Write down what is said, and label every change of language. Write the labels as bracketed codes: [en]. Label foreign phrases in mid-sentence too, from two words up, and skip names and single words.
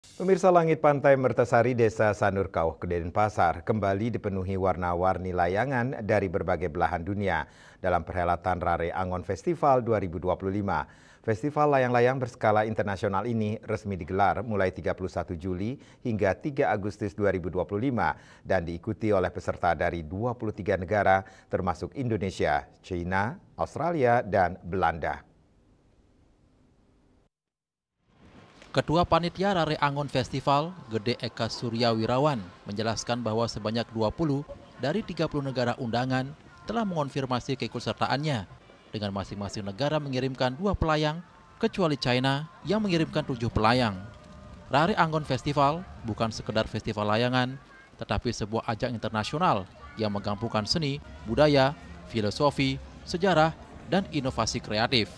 [id] Pemirsa, langit pantai Mertasari, Desa Sanurkauh, Denpasar kembali dipenuhi warna-warni layangan dari berbagai belahan dunia dalam perhelatan Rare Angon Festival 2025. Festival layang-layang berskala internasional ini resmi digelar mulai 31 Juli hingga 3 Agustus 2025 dan diikuti oleh peserta dari 23 negara termasuk Indonesia, China, Australia, dan Belanda. Ketua Panitia Rare Angon Festival, Gede Eka Surya Wirawan, menjelaskan bahwa sebanyak 20 dari 30 negara undangan telah mengonfirmasi keikutsertaannya, dengan masing-masing negara mengirimkan 2 pelayang, kecuali China yang mengirimkan 7 pelayang. Rare Angon Festival bukan sekedar festival layangan, tetapi sebuah ajang internasional yang menggabungkan seni, budaya, filosofi, sejarah, dan inovasi kreatif.